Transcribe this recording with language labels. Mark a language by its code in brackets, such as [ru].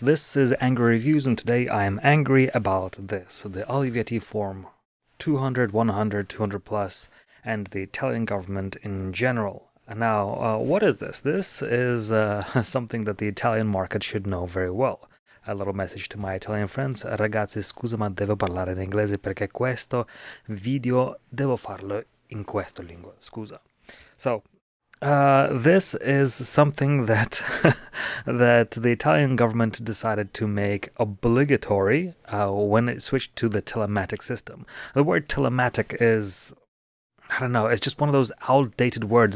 [en] This is Angry Reviews, and today I am angry about this. The Olivetti Form 200, 100, 200 plus, and the Italian government in general. Now, what is this? This is something that the Italian market should know very well. A little message to my Italian friends. [it] Ragazzi, scusa ma devo parlare in inglese perché questo video devo farlo in questa lingua. Scusa. [en] So, this is something that that the Italian government decided to make obligatory when it switched to the telematic system. The word telematic is, I don't know, it's just one of those outdated words.